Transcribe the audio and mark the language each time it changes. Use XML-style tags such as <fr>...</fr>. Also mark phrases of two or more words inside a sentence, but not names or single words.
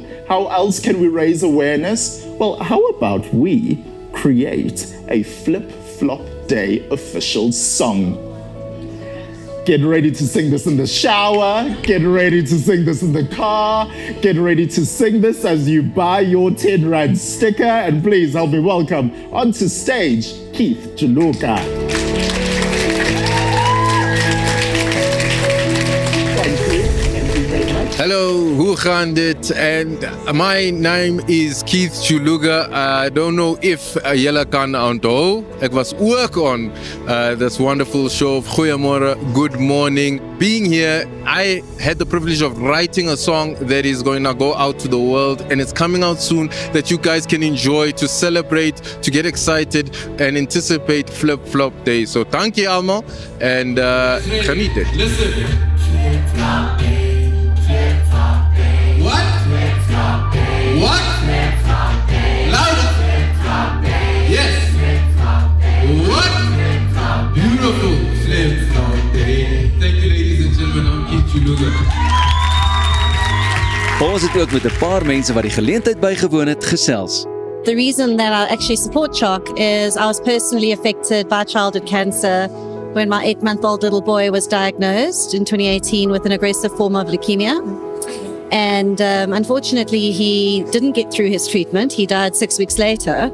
<en>How else can we raise awareness? Well, how about we create a Flip-Flop Day official song? Get ready to sing this in the shower, get ready to sing this in the car, get ready to sing this as you buy your 10 Rand sticker, and please help me welcome onto stage Keith Juluka.</en> <af>Hallo, hoe gaan dit?</af> <en>And my name is Keith Juluka. I don't know if</en> <af>julle kan onthou. Ek was ook</af> <en>on this wonderful show of Goeiemôre, Good Morning. Being here, I had the privilege of writing a song that is going to go out to the world, and it's coming out soon, that you guys can enjoy, to celebrate, to get excited and anticipate Flip-Flop Day. So thank you allemaal and</en> <af>geniet het.</af> <en>Listen. What? What? Louder. Yes. What? Beautiful. Flip-Flop Day. Thank you, ladies and gentlemen. I'm Keith Juluka.</en> <af>Ons het ook met 'n paar mense wat die geleentheid bygewoon het gesels.</af> <en>The reason that I actually support CHOC is I was personally affected by childhood cancer when my 8-month-old little boy was diagnosed in 2018 with an aggressive form of leukemia. And unfortunately, he didn't get through his treatment. He died 6 weeks later.</en>